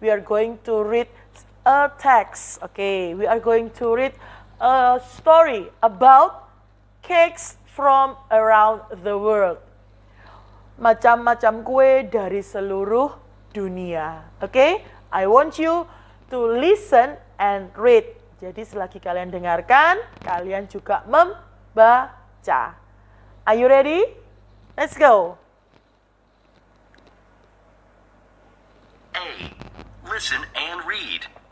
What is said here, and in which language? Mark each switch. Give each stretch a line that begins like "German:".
English: We are going to read a text. Okay, we are going to read a story about cakes from around the world.
Indonesian: Macam-macam kue dari seluruh dunia.
English: Okay, I want you to listen and read.
Indonesian: Jadi selagi kalian dengarkan, kalian juga membaca.
English: Are you ready? Let's go. A. Listen and read.